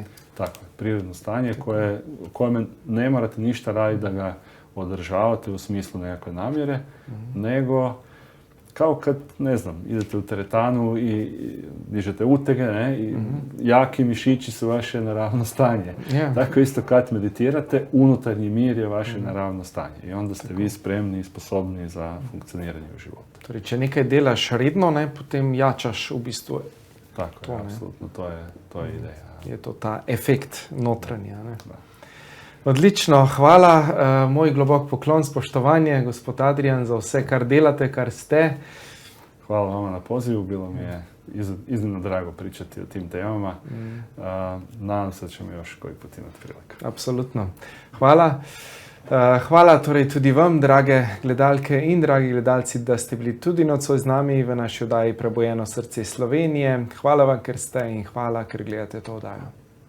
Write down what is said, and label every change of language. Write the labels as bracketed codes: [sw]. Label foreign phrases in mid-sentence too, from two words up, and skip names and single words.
[hr] Tako je, prirodno stanje u kojem ne morate ništa raditi da ga održavate u smislu nekakve namjere, nego kao kad, ne znam, idete u teretanu i dižete utege, ne, i jaki mišići su vaše naravno stanje. Tako isto kad meditirate, unutarnji mir je vaše naravno stanje i onda ste vi spremni i sposobni za funkcioniranje u životu. [sl] Torej, če nekaj delaš redno, ne, potem jačaš v bistvu. [hr] Tako je, apsolutno, to je ideja. [sl] Je to ta efekt notranja, ne? Odlično, hvala. Moj globok poklon, spoštovanje, gospod Adrijan, za vse, kar delate, kar ste. [hr] Hvala vama na pozivu, bilo mi je iznimno drago pričati o tim temama. Nadam se da ćemo još koji put imati prilike. [sl] Apsolutno. Hvala. Hvala torej tudi vam, drage gledalke in dragi gledalci, da ste bili tudi nocoj z nami v naši oddaji Prebujeno srce Slovenije. Hvala vam, ker ste in hvala, ker gledate to oddajo.